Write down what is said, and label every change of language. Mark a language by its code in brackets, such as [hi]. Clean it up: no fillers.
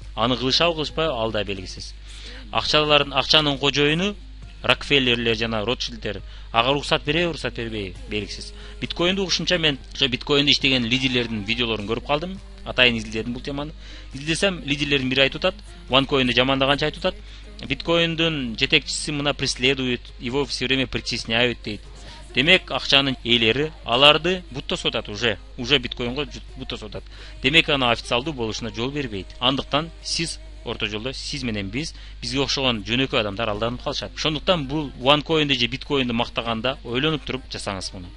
[ky] Аны кылышабы кылышпайбы ал да белгисиз. Акчанын кожоюну Рокфеллерлер жана Ротшильдтер ага уруксат береби, уруксат бербейби белгисиз. Биткоинду ушунча мен ошо биткоинду иштеген лидерлердин видеолорун көрүп калдым. Атайын изилдедим бул теманы. Изилдесем лидерлердин бири айтып атат, OneCoin'ду жамандаганча айтып атат. Биткоиндун жетекчиси мына [ru] преследует, его все время притесняют [ky] дейт. Демек акчанын ээлери аларды бут тосуп атат уже биткоинго бут тосуп атат. Демек аны официалдуу болушуна жол бербейт. Андыктан сиз орто жолдо сиз менен бизге окшогон жөнөкөй адамдар алданып калышат. Ошондуктан бул OneCoin'ди же биткоинди мактаганда ойлонуп туруп жасаңыз муну.